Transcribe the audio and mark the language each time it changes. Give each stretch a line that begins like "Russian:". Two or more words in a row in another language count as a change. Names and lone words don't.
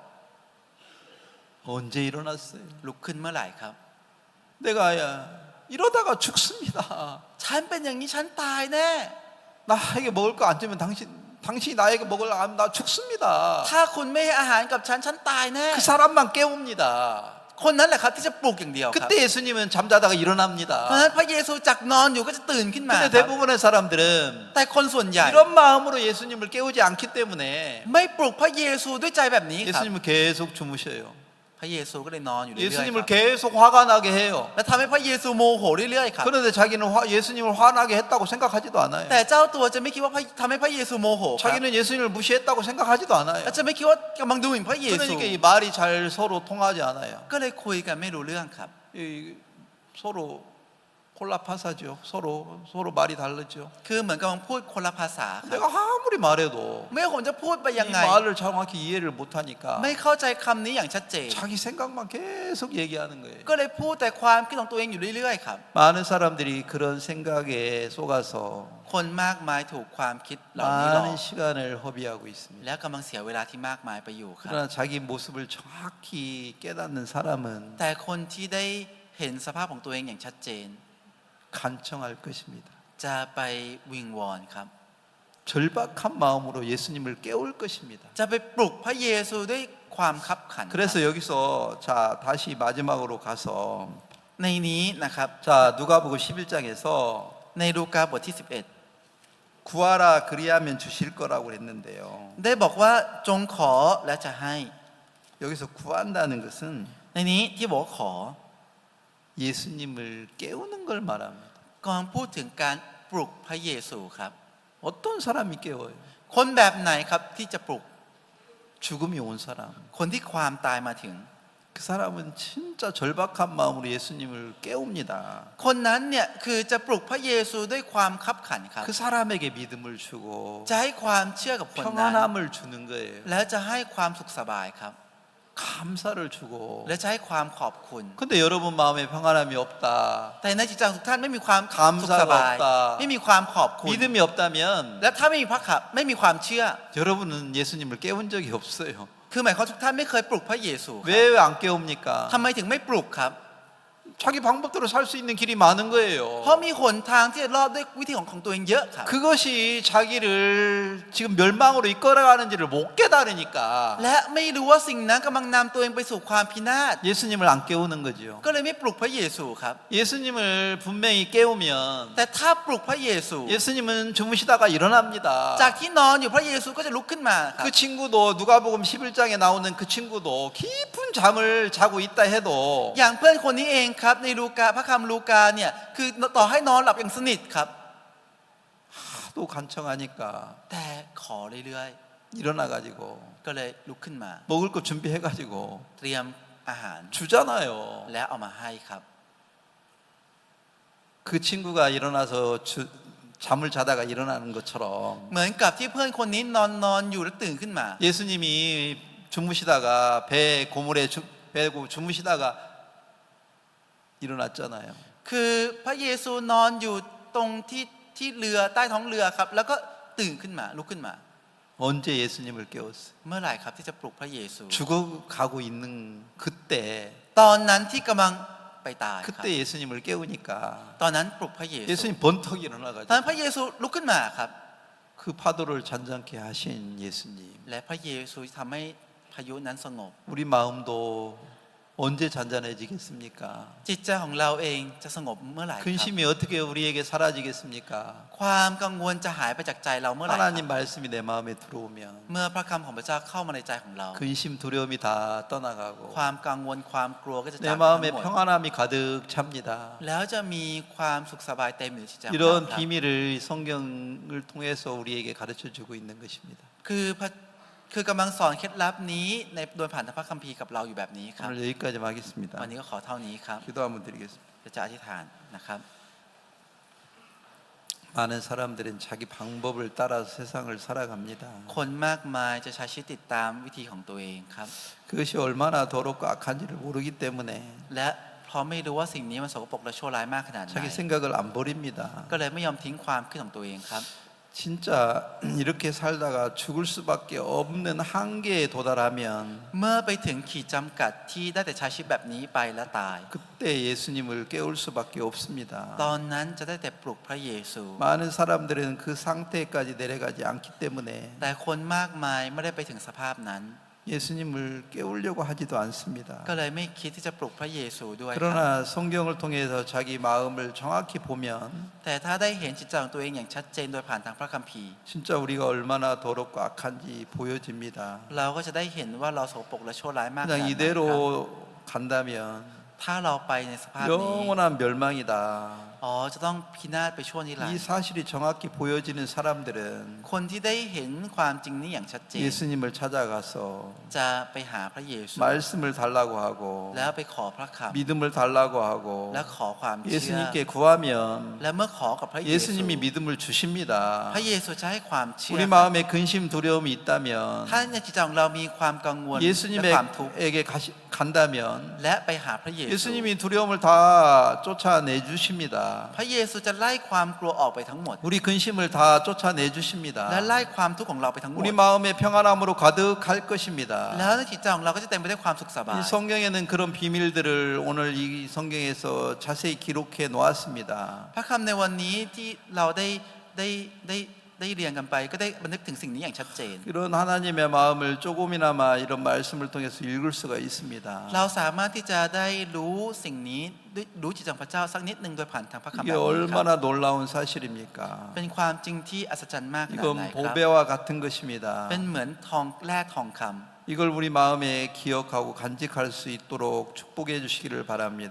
Korean: 언제 일어났어요?
Thai: ลุกขึ้นเมื่อไหร่ครับ
Korean: 내가 이러다가 죽습니다.
Thai: ฉันเป็นอย่างนี้ฉันตายแน่
Korean: 나에게 먹을 거 안 주면 당신이 나에게 먹을 거 안 나 죽습니다.
Thai: ถ้าคุณไม่ให้อาหารกับฉันตายแน่
Korean: 그 사람만 깨웁니다.
Thai: คนนั้นแหละครับที่จะปลุกอย่างเดียวครับ
Korean: 그때 예수님은 잠자다가
Thai: เพราะฉะ
Korean: 일어납니다.
Thai: นั้นพระเยซูจากนอนอยู่ก็จะตื่นขึ้นมา
Korean: 근데
Thai: ครับ
Korean: 대부분의 사람들은
Thai: แต่คนส่วนใหญ่
Korean: 이런 마음으로 예수님을 깨우지 않기 때문에
Thai: ไม่ปลุกพระเยซูด้วยใจแบบนี้ครับ
Korean: 예수님은 계속 주무셔요.
Thai: พระเยซูก็เลยนอนอยู่เรื่อยๆครั
Korean: 예수님을
Thai: บ
Korean: 계속 화가 나게 해요.
Thai: และทำให้พระเยซูโมโหเรื่อยๆครับ
Korean: 그런데 자기는 예수님을 화나게 했다고 생각하지도 않아요.
Thai: แต่เจ้าตัวจะไม่คิดว่าทำให้พระเยซูโมโหครับ
Korean: 자기는 예수님을 무시했다고 생각하지도 않아요.
Thai: และจะไม่คิดว่ากำลังดูหมิ่นพระเยซู
Korean: 그러니까 이 말이 잘 서로 통하지 않아요.
Thai: ก็เลยคุยกันไม่รู้เรื่องครับ
Korean: 이 서로 콜라파사죠. 서로 말이 다르죠.
Thai: คือเหมือนกำลังพูดคนละภาษาครับ
Korean: 내가 아무리 말해도
Thai: ไม่ว่าผมจะพูดไป
Korean: 이
Thai: ยังไง
Korean: 말을 정확히 이해를 못하니까
Thai: ไม่เข้าใจคำนี้อย่างชัดเจน
Korean: 자기 생각만 계속 얘기하는 거예요.
Thai: ก็เลยพูดแต่ความคิดของตัวเองอยู่เรื่อยๆครับ
Korean: 많은 사람들이 그런 생각에 속아서
Thai: คนมากมายถูกความคิดเหล่านี้หลอก
Korean: 많은 시간을 허비하고 있습니다.
Thai: และกำลังเสียเวลาที่มากมายไปอยู่ครับ
Korean: 그러나 자기 모습을 정확히 깨닫는 사람은
Thai: แต่คนที่ได้เห็นสภาพของตัวเองอย่างชัดเจน
Korean: 간청할 것입니다.
Thai: จะไปวิงวอนครับ
Korean: 절박한 마음으로 예수님을 깨울 것입니다.
Thai: จะไปปลุกพระเยซูด้วยความคับขันครับ
Korean: 그래서 여기서 자 다시 마지막으로 가서
Thai: ในนี้นะครับ
Korean: 자 누가복음 11장에서
Thai: ในลูกาบทที่
Korean: 구하라 그리하면 주실 거라고 했는데요.
Thai: 11 ได้บอกว่าจงขอและจะให้
Korean: 여기서 구한다는 것은
Thai: ในนี้ที่บอกว่าขอ
Korean: 예수님을 깨우는 걸 말합니다.
Thai: กำลังพูดถึงการปลุกพระเยซูครับ
Korean: 어떤 사람이 깨워요?
Thai: คนแบบไหนครับที่จะปลุก
Korean: 죽음이 온 사람.
Thai: คนที่ความตายมาถึง
Korean: 그 사람은 진짜 절박한 마음으로 예수님을 깨웁니다.
Thai: คนนั้นเนี่ยคือจะปลุกพระเยซูด้วยความคับขันครับ
Korean: 그 사람에게 믿음을 주고
Thai: จะให้ความเชื่อกับคนนั้น
Korean: 평안함을 주는 거예요.
Thai: แล้วจะให้ความสุขสบายครับ
Korean: 감사를 주고.
Thai: และจะให้ความขอบคุณ
Korean: 근데 여러분 마음에 평안함이 없다.
Thai: แต่ในจิตใจของทุกท่านไม่มีความ
Korean: 감사가
Thai: สุขสบาย
Korean: 없다.
Thai: ไม่มีความขอบคุณ
Korean: 믿음이 없다면
Thai: และถ้าไม่มีพระขับไม่มีความเชื่อ
Korean: 여러분은 예수님을 깨운 적이 없어요.
Thai: คือหมายความว่าทุกท่านไม่เคยปลุกพระเยซูครับ
Korean: 왜 안 깨웁니까?
Thai: ทำไมถึงไม่ปลุกครับ
Korean: 자기 방법대로 살 수 있는 길이 많은 거예요.
Thai: เพราะมีหนทางที่จะรอดด้วยวิธีของตัวเองเยอะครับ
Korean: 그것이 자기를 지금 멸망으로 이끌어가는지를 못 깨달으니까
Thai: และไม่รู้ว่าสิ่งนั้นกำลังนำตัวเองไปสู่ความพินาศ
Korean: 예수님을 안 깨우는 거죠.
Thai: ก็เลยไม่ปลุกพระเยซูครับ
Korean: 예수님을 분명히 깨우면
Thai: แต่ถ้าปลุกพระเยซู
Korean: 예수님은 주무시다가 일어납니다.
Thai: จากที่นอนอยู่พระเยซูก็จะลุกขึ้นมาครับ
Korean: 그 친구도 누가복음 11장에 나오는 그 친구도 깊은 잠을 자고 있다 해도
Thai: อย่างเพื่อนคนนี้เองครับในลูกาพระคำลูกาเนี่ยคือต่อให้นอนหลับอย่างสนิทครับ
Korean: 하도 간청하니까
Thai: แต่ขอเรื่อย
Korean: 일어나가지고
Thai: ๆก็เลยลุกขึ้นมา
Korean: 먹을 거 준비해가지고
Thai: เตรียมอาหาร
Korean: 주잖아요.
Thai: แล้วเอามาให้ครับ
Korean: 그 친구가 일어나서 잠을 자다가 일어나는 것처럼
Thai: เหมือนกับที่เพื่อนคนนี้นอนอยู่แล้วตื่นขึ้นมา
Korean: 예수님이 주무시다가 배 고물에 배고 주무시다가 일어났잖아요.
Thai: คือพระเยซูนอนอยู่ตรงที่เรือใต้ท้องเรือครับแล้วก็ตื่นขึ้นมาลุกขึ้นมา
Korean: 언제 예수님을 깨웠어요?
Thai: เมื่อไหร่ครับที่จะปลุกพระเยซู
Korean: 죽어가고 있는 그때
Thai: ตอนนั้นที่กำลังไปตายครับ
Korean: 그때 예수님을 깨우니까
Thai: ตอนนั้นปลุกพระเยซู
Korean: 예수님 번턱
Thai: ตอนนั้น
Korean: 일어나가지고
Thai: พระเยซูลุกขึ้นมาครับ
Korean: 그 파도를 잔잔케 하신 예수님.
Thai: และพระเยซูทำให้พายุนั้นสงบ
Korean: 우리 마음도 언제 잔잔해지겠습니까?
Thai: จิตใจของเราเองจะสงบเมื่อไหร่ครับ
Korean: 근심이 어떻게 우리에게 사라지겠습니까?
Thai: ความกังวลจะหายไปจากใจเราเมื่อไหร่ครับ
Korean: 하나님 말씀이 내 마음에 들어오면
Thai: เมื่อพระคำของพระเจ้าเข้ามาในใจของเรา
Korean: 근심 두려움이 다 떠나가고
Thai: ความกังวลความกลัวก็จะจา
Korean: 내
Thai: กทั้ง
Korean: 마음에
Thai: หมด
Korean: 평안함이 가득 찹니다.
Thai: แล้วจะมีความสุขสบายเต็มอยู่ในจิตใจของเรา
Korean: 이런
Thai: ครับ
Korean: 비밀을 성경을 통해서 우리에게 가르쳐 주고 있는 것입니다.
Thai: คือกำลังสอนเคล็ดลับนี้ในโดยผ่านทางพระคัมภีร์กับเราอยู่แบบนี้ครับ
Korean: 오늘 여기까지 하겠습니다.
Thai: วันนี้ก็ขอเท่านี้ครับ
Korean: 기도 한번 드리겠습니다.
Thai: จะอธิษฐานนะครับ
Korean: 많은 사람들은 자기 방법을 따라서 세상을 살아갑니다.
Thai: คนมากมายจะใช้ชีวิตติดตามวิธีของตัวเองครับ
Korean: 그것이 얼마나 더럽고 악한지를 모르기 때문에
Thai: และเพราะไม่รู้ว่าสิ่งนี้มันสกปรกและชั่วร้ายมากขนาดไหน
Korean: 자기 생각을 안 버립니다.
Thai: ก็เลยไม่ยอมทิ้งความคิดของตัวเองครับ
Korean: 진짜 이렇게 살다가 죽을 수밖에 없는 한계에 도달하면
Thai: เมื่อไปถึงขีดจำกัดที่ได้แต่ใช้ชีวิตแบบนี้ไปและตาย
Korean: 그때 예수님을 깨울 수밖에 없습니다.
Thai: ตอนนั้นจะได้แต่ปลุกพระเยซู
Korean: 많은 사람들은 그 상태까지 내려가지 않기 때문에
Thai: แต่คนมากมายไม่ได้ไปถึงสภาพนั้น
Korean: 예수님을 깨우려고 하지도 않습니다.
Thai: ก็เลยไม่คิดที่จะปลุกพระเยซูด้วยครับ
Korean: 그러나 성경을 통해서 자기 마음을 정확히 보면
Thai: แต่ถ้าได้เห็นจิตใจของตัวเองอย่างชัดเจนโดยผ่านทางพระคัมภีร์
Korean: 진짜 우리가 얼마나 더럽고 악한지 보여집니다.
Thai: เราก็จะได้เห็นว่าเราโสโปรกและชั่วร้ายมากขนาด
Korean: 그냥
Thai: ไหนครับ
Korean: 이대로 간다면
Thai: ถ้าเราไปในสภาพนี้
Korean: 영원한 멸망이다.
Thai: อ๋อจะต้องพินาศไปชั่วนิรัน
Korean: 이
Thai: ดร์
Korean: 사실이 정확히 보여지는 사람들은
Thai: คนที่ได้เห็นความจริงนี้อย่างชัดเจน
Korean: 예수님을 찾아가서
Thai: จะไปหาพระเยซู
Korean: 말씀을 달라고 하고
Thai: แล้วไปขอพระค
Korean: 믿음을 달라고 하고
Thai: ำและขอความเชื่อ
Korean: 예수님께 구하면
Thai: และเมื่อขอกับพระเยซู
Korean: 예수님이 믿음을 주십니다.
Thai: พระเยซูจะให้ความเชื่อ
Korean: 우리 마음에 근심 두려움이
Thai: ถ้า
Korean: 있다면
Thai: ในจิตใจของเรามีความกังวลและความทุกข์
Korean: 예수님에게 간다면
Thai: และไปหาพระเยซู
Korean: 예수님이 두려움을 다 쫓아내 주십니다.
Thai: พระเยซูจะไล่ความกลัวออกไปทั้งหมด
Korean: 우리 근심을 다 쫓아내
Thai: และ
Korean: 주십니다.
Thai: ไล่ความทุกข์ของเราไปทั้งหมด
Korean: 우리 마음에 평안함으로 가득할 것입니다.
Thai: แล้วในจิตใจของเราก็จะเต็มไปด้วยความสุขสบาย
Korean: 이 성경에는 그런 비밀들을 오늘 이 성경에서 자세히 기록해 놓았습니다.
Thai: พระคำในวันนี้ที่เราได้เรียนกันไปก็ได้บันทึกถึงสิ่งนี้อย่างชัดเจน
Korean: 이런 하나님의 마음을 조금이나마 이런 말씀을 통해서 읽을 수가 있습니다.
Thai: เราสามารถที่จะได้รู้สิ่งนี้รู้จิตใจของพระเจ้าสักนิดหนึ่งโดยผ่านทางพระคำแบบ
Korean: 이게
Thai: นี้ครับ
Korean: 얼마나 놀라운 사실입니까?
Thai: เป็นความจริงที่อัศจรรย์มากขนาด
Korean: 이건
Thai: ไหนครับ
Korean: 보배와 같은 것입니다.
Thai: เป็นเหมือนทองแร่ทองคำ
Korean: 이걸 우리 마음에 기억하고 간직할 수 있도록 축복해 주시기를 바랍니다.